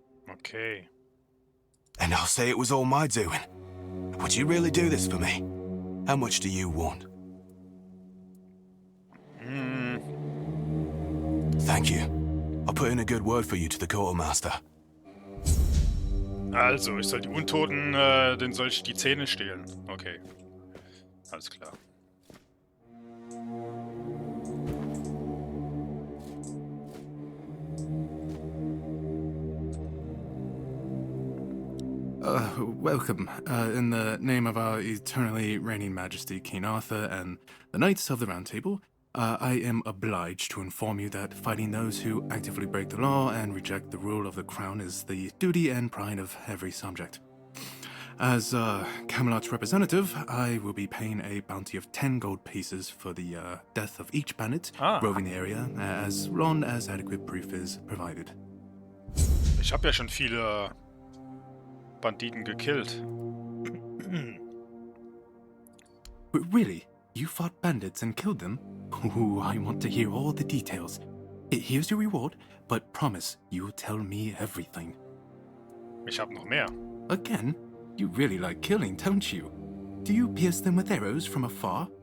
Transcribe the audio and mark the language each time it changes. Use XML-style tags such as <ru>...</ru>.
<en>Okay. And I'll say it was all my doing. Would you really do this for me? How much do you want? Thank you. I'll put in a good word for you to the quartermaster.</en> <de>Also, ich soll die Untoten, denen soll ich die Zähne stehlen. Okay. Alles klar.</de> <en>Welcome. In the name of our eternally reigning majesty, King Arthur, and the Knights of the Round Table, I am obliged to inform you that fighting those who actively break the law and reject the rule of the crown is the duty and pride of every subject. As Camelot's representative, I will be paying a bounty of 10 gold pieces for the death of each bandit roving the area, as long as adequate proof is provided.</en> <de>Ich habe ja schon viele Banditen gekillt.</de> <en>Really? You fought bandits and killed them? Ooh, I want to hear all the details. Here's your reward, but promise you'll tell me everything.</en> <de>Ich habe noch mehr.</de> <en>Again? You really like killing, don't you? Do you pierce them with arrows from afar?</en>